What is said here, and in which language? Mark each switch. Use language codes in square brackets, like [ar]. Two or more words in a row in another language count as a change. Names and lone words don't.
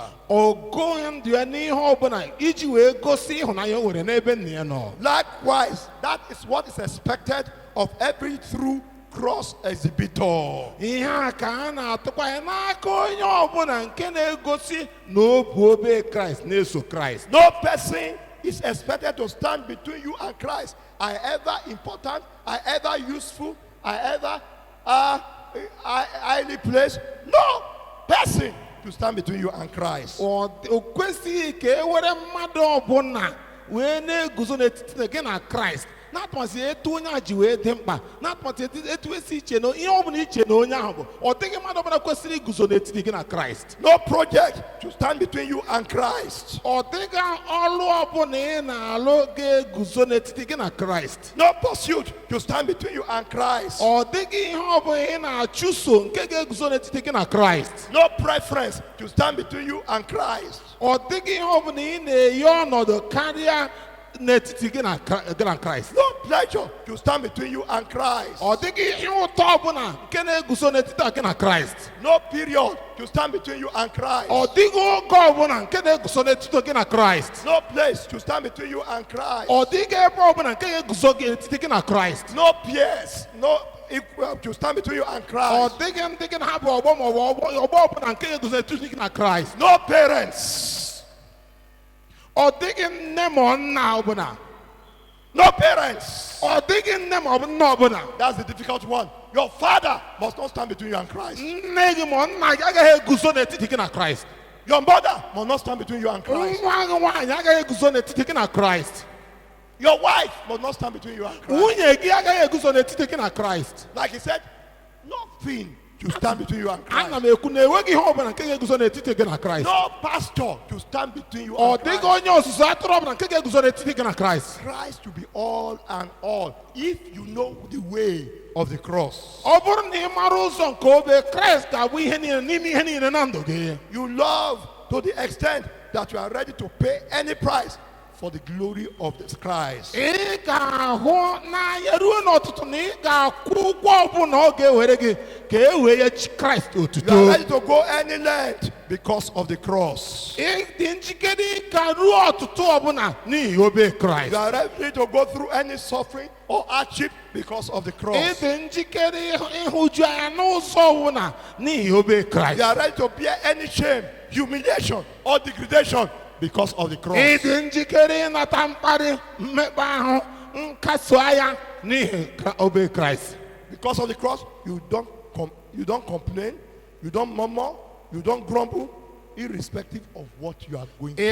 [ig] Ọ gụghị ndụ ya n'ihe ọbụla iji wee gosi ịhụnanya o nwere n'ebe nna ya nọ. [en] Likewise, that is what is expected of every true cross exhibitor. [ig] Ihe a ka a na-atụkwa ya n'aka onye ọbụla nke na-egosi na o bụ obe Kraịst na-eso Kraịst. [en] No person is expected to stand between you and Christ. I ever important, I ever useful, I ever highly placed. No person to stand between you and Christ. [ig] O kwesịghị ka e were mmadụ ọbụla wee na-eguzo n'etiti gị na Kraịst. Na-atụmasị etu onye a ji wee dị mkpa, na-atụmasị etu esi iche na ihe ọbụla iche na onye ahụ bụ, ọ dịghị mmadụ ọbụla kwesịrị iguzo n'etiti gị na Kraịst. [en] No project to stand between you and Christ. [ig] Ọ dịghị ọlụ ọbụla ị na-alụ ga-eguzo n'etiti gị na Kraịst. [en] No pursuit to stand between you and Christ. [ig] Ọ dịghị ihe ọbụla ị na-achụso nke ga-eguzo n'etiti gị na Kraịst. [en] No preference to stand between you and Christ. [ig] Ọ dịghị ihe ọbụla ị na-eyi ọnọdụ karịa n'etiti gị na Kraịst. [en] No pleasure to stand between you and Christ. [ig] Ọ dịghị ihe ụtọ ọbụla nke na-eguzo n'etiti gị na Kraịst. [en] No period to stand between you and Christ. [ig] Ọ dịghị oge ọbụla nke na-eguzo n'etiti gị na Kraịst. [en] No place to stand between you and Christ. [ig] Ọ dịghị ebe ọbụla nke ga-eguzo gị n'etiti gị na Kraịst. [en] No peers, no equal to stand between you and [ig] Ọ [en] Christ. [ig] dịghị ndị gị na ha bụ ọgbọ ma ọ bụ ọgbọ ọbụla nke ga-eguzo n'etiti gị na Kraịst. [en] No parents. [ig] Ọ dịghị nne ma nna ọbụla. [en] No parents. [ig] Ọ dịghị nne ma ọ bụ nna ọbụla. [en] That's the difficult one. Your father must not stand between you and Christ. [ig] Nne gị ma nna gị agaghị eguzo n'etiti gị na Kraịst. [en] Your mother must not stand between you and Christ. [ig] Nwa gị nwaanyị agaghị eguzo n'etiti gị na Kraịst. [en] Your wife must not stand between you and Christ. [ig] Nwunye gị agaghị eguzo n'etiti gị na Kraịst. [en] Like he said, nothing to stand between you and [ig] Ana [en] Christ. [ig] m ekwu na enweghị ihe ọbụla nke ga-eguzo n'etiti gị na Kraịst. [en] No pastor to stand between you [ig] Ọ [en] and [ig] dịghị [en] Christ. [ig] onye ọzụzụ atụrụ ọbụla nke ga-eguzo n'etiti gị na Kraịst. [en] Christ to be all and all. If you know the way of the cross. [ig] Ọ bụrụ na ị mara ụzọ nke obe, Kraịst ga-abụ ihe niile n'ime ihe niile na ndụ gị. [en] You love to the extent that you are ready to pay any price for the glory of this Christ. [ig] ị ga-ahụ n'anya ruo n'ọtụtụ na ị ga-akwụ ụgwọ ọbụla ọ ga-ewere gị ka e wee nye Kraịst [en] You are [ig] otuto. [en] ready to go any length because of the cross. [ig] Ị dị njikere ịga ruo ọtụtụ ọbụla n'ihi obe Kraịst. [en] You are ready to go through any suffering or hardship because of the [ig] Ị [en] cross. [ig] dị njikere ịhụju anya n'ụzọ ọbụla n'ihi obe Kraịst. [en] You are ready to bear any shame, humiliation, or degradation because of the cross. [ig] Ị dị njikere ịnata mkparị, mmekpa ahụ, nkasi anya n'ihi obe Kraịst. [en] Because of the cross, you don't complain, you don't murmur, you don't grumble, irrespective of what you are going through.